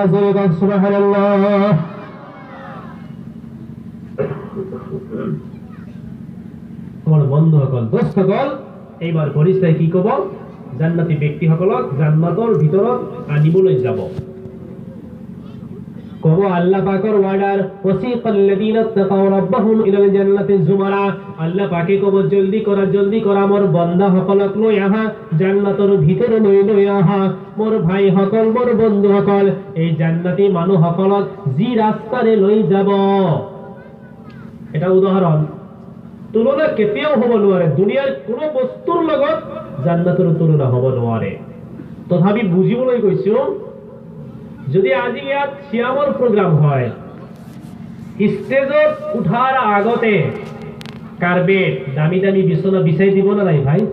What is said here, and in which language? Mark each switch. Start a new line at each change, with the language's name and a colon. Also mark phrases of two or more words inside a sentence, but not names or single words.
Assamese: জয় সুবহানাল্লাহ। মোৰ বন্ধুসকল দোস্তসকল এইবাৰ ফৰিস্তাই কি ক'ব? জান্নাতি ব্যক্তিসকলক জান্নাতৰ ভিতৰত আনিবলৈ যাব। কব আল্লাহ পাকৰ ওয়ার্ডার
Arabic: وسيق الذين اتقوا ربهم إلى الجنة زمرا.
Assamese: আল্লাহ পাকে কব জলদি করা মোর বান্দা সকলক লৈ আহা জান্নাতৰ ভিতরে লৈ আহা। মোর ভাই সকল মোর বন্ধু সকল এই জান্নাতি মানুহ সকলক যি ৰাস্তাৰে লৈ যাব। এটা উদাহৰণ, তুলনা কেতিয়াও হ'ব নোৱাৰে। দুনিয়াৰ কোনো বস্তুৰ লগত জান্নাতৰ তুলনা হ'ব নোৱাৰে। তথাপি বুজিবলৈ কৈছো, যদি আজি ইয়াত শ্যামৰ প্ৰগ্ৰাম হয়, ষ্টেজত উঠাৰ আগতে কাৰ্পেট দামী দামী বিছনা বিছাই দিব না নাই ভাই?